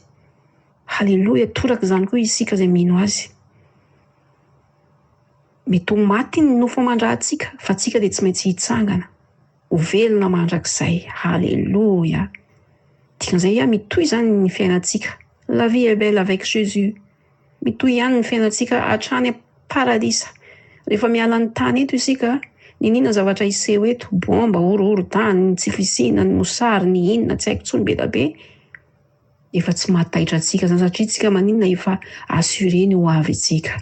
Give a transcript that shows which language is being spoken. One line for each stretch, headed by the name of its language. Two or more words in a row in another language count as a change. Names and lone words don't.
Malagasy: Haleloia. Toraka izany koa isika izay mino azy. Mety ho maty ny nofo amandrahantsika, fa tsika dia tsy maintsy hitsangana ho velona mandrakizay. Haleloia. Dikan'izay mitohy izany ny fiainantsika.
French: La vie est belle avec Jésus.
Malagasy: Mitohy ihany ny fiainantsika hatrany paradisa. Rehefa miala ny tany eto isika, ny inona zavatra hiseho eto, bomba, horohoro-tany, tsy fisina, ny mosary, ny inona, tsy haiko intsony be da be. Efa tsy mahataitra antsika izany, satria tsika maninona efa assuré ny ho avy antsika.